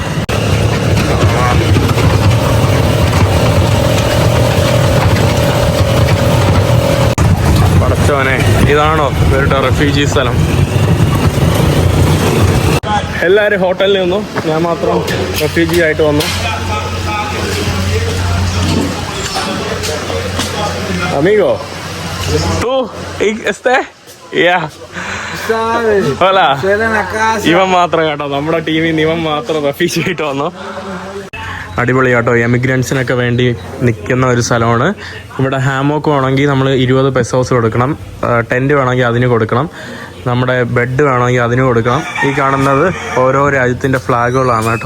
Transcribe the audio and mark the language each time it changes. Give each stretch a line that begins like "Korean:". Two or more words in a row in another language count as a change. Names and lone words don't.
Malayalam: പടച്ചോനെ, ഇതാണോ ഇവരുടെ റെഫ്യൂജി സ്ഥലം? എല്ലാവരും ഹോട്ടലിൽ നിന്നു, ഞാൻ മാത്രം റെഫ്യൂജി ആയിട്ട് വന്നു.
Spanish: Amigo, ¿tú Yeah. Hola.
Malayalam: ഇവൻ മാത്രം കേട്ടോ, നമ്മുടെ ടീമിൽ നിന്ന് ഇവൻ മാത്രം റെഫ്യൂജി ആയിട്ട് വന്നു. അടിപൊളി കേട്ടോ. എമിഗ്രൻസിനൊക്കെ വേണ്ടി നിൽക്കുന്ന ഒരു സ്ഥലമാണ്. ഇവിടെ ഹാമോക്ക് വേണമെങ്കിൽ നമ്മൾ 20 പെസോസ് കൊടുക്കണം. ടെൻറ്റ് വേണമെങ്കിൽ അതിന് കൊടുക്കണം. നമ്മുടെ ബെഡ് വേണമെങ്കിൽ അതിന് കൊടുക്കണം. ഈ കാണുന്നത് ഓരോ രാജ്യത്തിൻ്റെ ഫ്ലാഗുകളാണ് കേട്ടോ.